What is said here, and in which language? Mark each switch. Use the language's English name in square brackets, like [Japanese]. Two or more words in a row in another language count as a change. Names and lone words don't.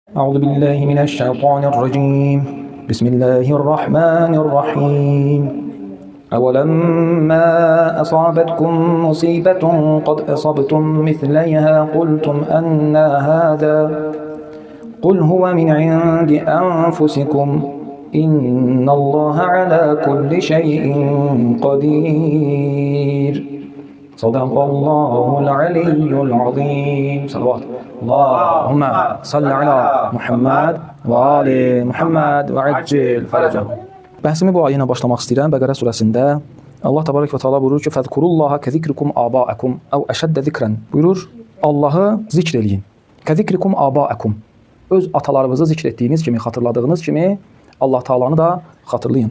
[Arabic] أعوذ بالله من الشيطان الرجيم بسم الله الرحمن الرحيم أولما أصابتكم مصيبة قد أصبتم مثليها قلتم أنى هذا قل هو من عند أنفسكم إن الله على كل شيء قدير صدق الله العلي العظيم صلوات اللهم صل على محمد و آل محمد و عجل فرجهم. [Azerbaijani] Bəhsimi bu ayına başlamaq istəyirəm. Bəqərə surəsində Allah təbarək və teala buyurur ki, [Arabic] "فاذكروا الله كذكركم آباءكم أو أشد ذكرا." [Azerbaijani] Buyurur, Allahı zikr eləyin. [Arabic] كذكركم آباءكم. [Azerbaijani] Öz atalarınızı zikr etdiyiniz kimi, xatırladığınız kimi Allah Taala'nı da xatırlayın.